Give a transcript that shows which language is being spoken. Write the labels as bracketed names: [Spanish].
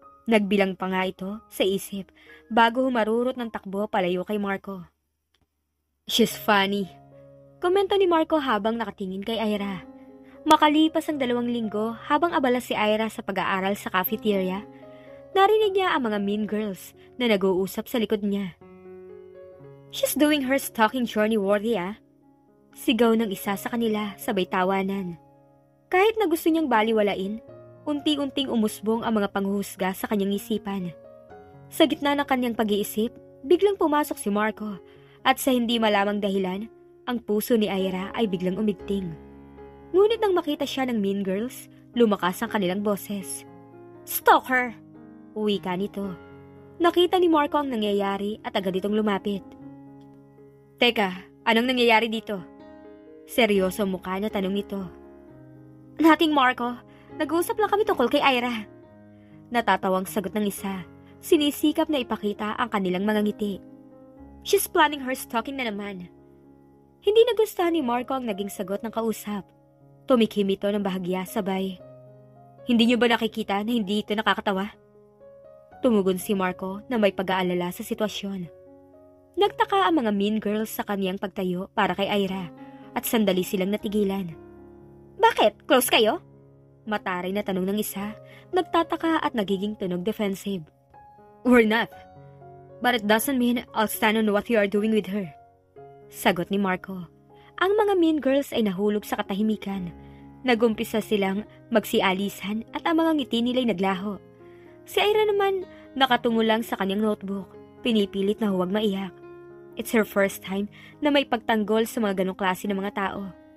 [Filipino] Nagbilang pa nga ito sa isip bago humarurot ng takbo palayo kay Marco. [English] "She's funny," [Filipino] komento ni Marco habang nakatingin kay Ira. Makalipas ang 2 linggo habang abala si Ira sa pag-aaral sa cafeteria, narinig niya ang mga mean girls na nag-uusap sa likod niya. [English] "She's doing her stalking journey worthy, ah." [Filipino] Sigaw ng isa sa kanila sabay tawanan. Kahit na gusto niyang baliwalain, unti-unting umusbong ang mga panghuhusga sa kanyang isipan. Sa gitna ng kanyang pag-iisip, biglang pumasok si Marco at sa hindi malamang dahilan, ang puso ni Ira ay biglang umigting. Ngunit nang makita siya ng mean girls, lumakas ang kanilang boses. "Stalker!" Wika nito. Nakita ni Marco ang nangyayari at agad itong lumapit. "Teka, anong nangyayari dito?" Seryoso mukha na tanong nito. [English] "Nothing, Marco. [Filipino] Nag-uusap lang kami tungkol kay Ira." Natatawang sagot ng isa. Sinisikap na ipakita ang kanilang mga ngiti. [English] "She's planning her stalking [Filipino] na naman." Hindi nagustuhan ni Marco ang naging sagot ng kausap. Tumikim ito ng bahagya sabay. "Hindi niyo ba nakikita na hindi ito nakakatawa?" Tumugon si Marco na may pag-aalala sa sitwasyon. Nagtaka ang mga mean girls sa kaniyang pagtayo para kay Ira at sandali silang natigilan. "Bakit? Close kayo?" Mataray na tanong ng isa, nagtataka at nagiging tunog defensive. [English] "We're not. But it doesn't mean I'll stand on what you are doing with her." [Filipino] Sagot ni Marco. Ang mga mean girls ay nahulog sa katahimikan. Nagumpisa silang magsialisan at ang mga ngiti nila'y naglaho. Si Ira naman nakatungo lang sa kanyang notebook, pinipilit na huwag maiyak. [English] It's her first time [Filipino] na may pagtanggol sa mga ganong klase ng mga tao.